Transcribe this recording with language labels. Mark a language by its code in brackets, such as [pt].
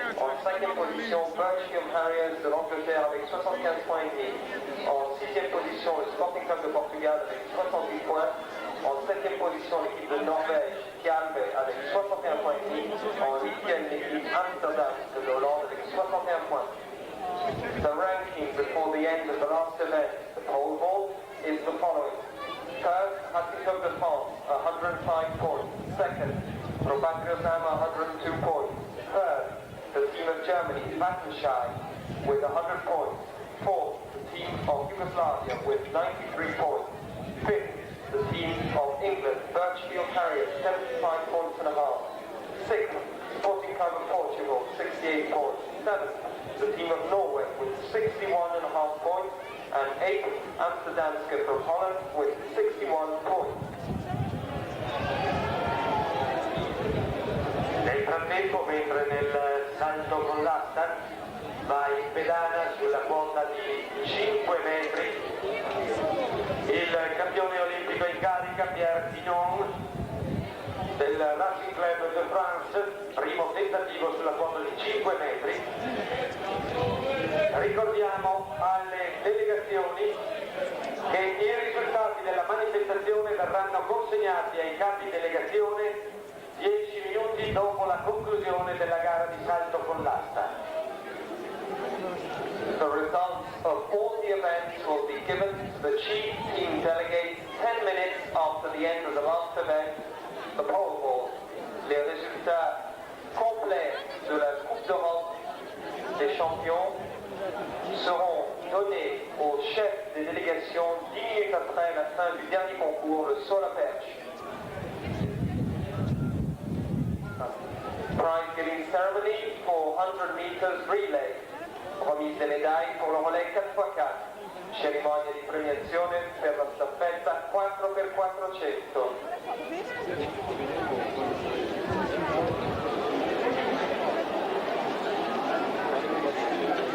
[fr] En cinquième position, Birchfield Harriers de l'Angleterre avec 75 points et demi. En sixième position, le Sporting Club de Portugal avec 68 points. En septième position, l'équipe de Norvège, Calve, avec 61 points et demi. En huitième, l'équipe Amsterdam de Hollande avec 61 points. [en] The ranking before the end of the last event, the pole vault, is the following. First, Racing Club de France, 105 points. Second, Pro Patria Ozana, 102 points. Third, the team of Germany, Wattenscheid, with 100 points. Fourth, the team of Yugoslavia with 93 points. Fifth, the team of England, Birchfield Harriers, 75 points and a half. Sixth, Sporting Club of Portugal, 68 points. Seventh, the team of Norway with 61 and a half points. And eighth, Amsterdamske from Holland with 61 points. [it] Nel frattempo, mentre nel salto con l'asta va in pedana sulla quota di 5 metri il campione olimpico in carica Pierre Pinon del Racing Club de France, primo tentativo sulla quota di 5 metri. Ricordiamo alle delegazioni che i risultati della manifestazione verranno consegnati ai capi delegazione 10 minuti dopo la conclusione della gara di salto con l'asta. [en] The results of all the events will be given to the chief team delegates 10 minutes after the end of the last event, the pole vault. [fr] Les résultats complets de la Coupe d'Europe des champions seront donnés aux chefs des délégations 10 minutes après la fin du dernier concours, le saut à la perche. [en] Prize giving ceremony for 100 meters relay. [fr] Remise des médailles pour le relais 4x4. [it] Cerimonia di premiazione per la staffetta 4x400.